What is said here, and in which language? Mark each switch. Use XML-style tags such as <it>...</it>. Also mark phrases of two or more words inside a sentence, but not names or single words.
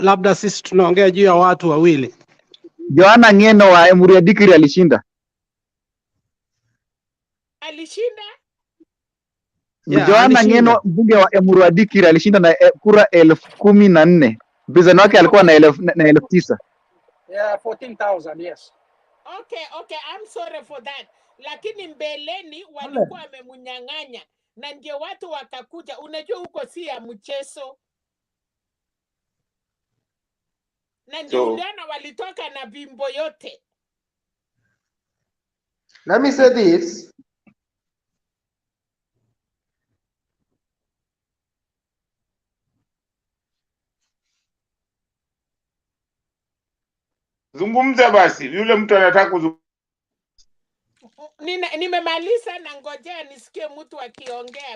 <sw>Labda sisi tunaongea juu ya watu wawili. Joana Ngeno wa Emuru ya Dikiri alishinda. Joana Ngeno mbunge wa Emuru ya Dikiri alishinda na kura 14,000. Mpinzani wake alikuwa na 9,000.</sw> <en>Yeah, 14,000, yes. Okay, I'm sorry for that.</en> <sw>Lakini mbeleni walikuwa wamemunyang'anya na ndio watu wakakuja. Unajua huko si ya mchezo. Na ndio uliona walitoka na bimbo yote.</sw> <en>Let me say this.</en> <sw>Zungumza basi, yule mtu anataka kuzungumza. Nimemaliza na ngojea nisikie mtu akiongea.</sw>